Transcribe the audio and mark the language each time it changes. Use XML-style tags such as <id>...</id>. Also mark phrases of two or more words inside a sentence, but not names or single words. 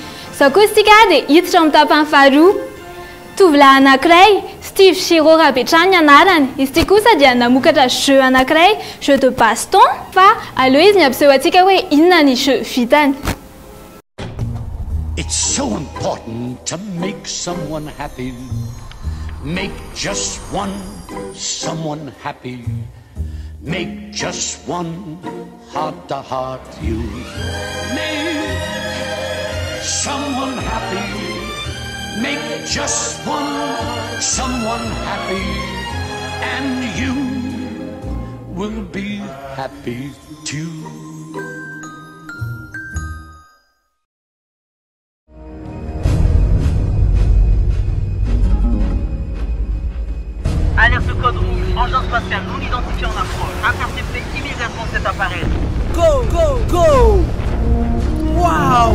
<mg>Izao koa isika dia hiditra amin'ny tapany faharoa. Tovolahy anankiray Steve Shiro Rapetrany anarany. Izy ty kosa dia namokatra jeu anankiray,</mg> <fr>jeu de baston,</fr> <mg>fa aleo izy ny ampiseho antsika hoe inona ny jeu vitany.</mg> <en>It's so important to make someone happy. Make just one someone happy. Make just one heart-to-heart you. Make someone happy. Make just one someone happy. And you will be happy too.</en> <fr>Alerte code rouge, engin spatial non identifié en approche. Interceptez immédiatement cet appareil.</fr> <en>Go, go, go! Waouh!</en>